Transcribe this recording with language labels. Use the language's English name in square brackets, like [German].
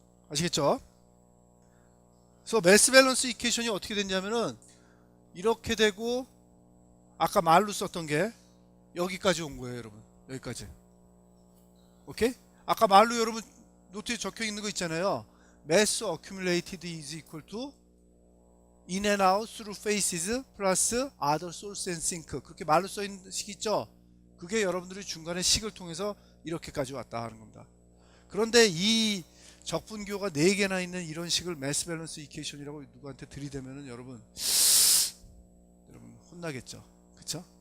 [Korean] 아시겠죠? 그래서 매스 밸런스 이퀘이션이 어떻게 됐냐면은 이렇게 되고, 아까 말로 썼던 게 여기까지 온 거예요, 여러분. 여기까지. 오케이? 아까 말로 여러분 노트에 적혀 있는 거 있잖아요. [English] Mass accumulated is equal to in and out through phases plus other source and sink. [Korean] 그렇게 말로 써 있는 식 있죠? 그게 여러분들이 중간에 식을 통해서 이렇게까지 왔다 하는 겁니다. 그런데 이 적분교가 4개나 있는 이런 식을 매스 밸런스 이퀘이션이라고 누구한테 들이대면은 여러분 혼나겠죠. 그쵸?